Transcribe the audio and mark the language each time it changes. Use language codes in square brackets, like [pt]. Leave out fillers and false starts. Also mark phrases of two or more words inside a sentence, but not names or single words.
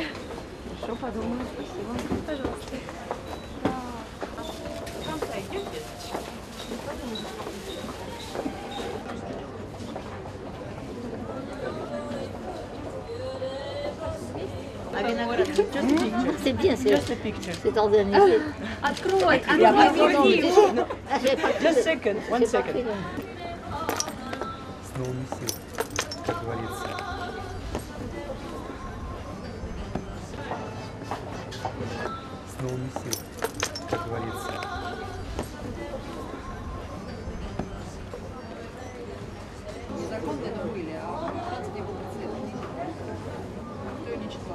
[ru] Хорошо, подумаю. Спасибо. Пожалуйста. [fr] C'est bien, c'est organisé. [ru] Открой, [en] Just second, one second. [ru] С новыми силами, как говорится. С новыми силами, как говорится. Законы это были, а Франция не было прецедентов. Кто не читал?